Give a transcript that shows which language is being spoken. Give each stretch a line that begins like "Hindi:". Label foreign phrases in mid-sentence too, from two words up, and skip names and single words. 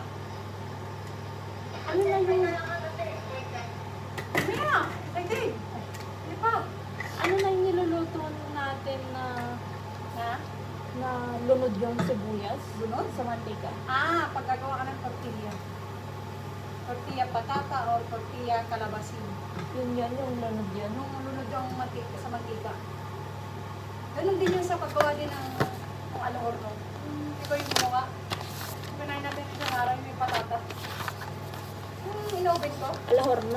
Filipino: Ano na yung, Mia! Pwede! Hindi pa! ano na yung niluluto natin na lunod yung sibuyas? Lunod? Sa mantika. Paggagawa ka ng tortilla.
Spanish: Tortilla patata o tortilla kalabasin.
Filipino: Yun, yung lunod yun. Nung lunod yung mantika, sa mantika. Ganun din yung sa paggawa din ng alahorno. Ikaw yung gumawa. Pinahin natin isang araw yung may patata. Inoven ko? Alahorno.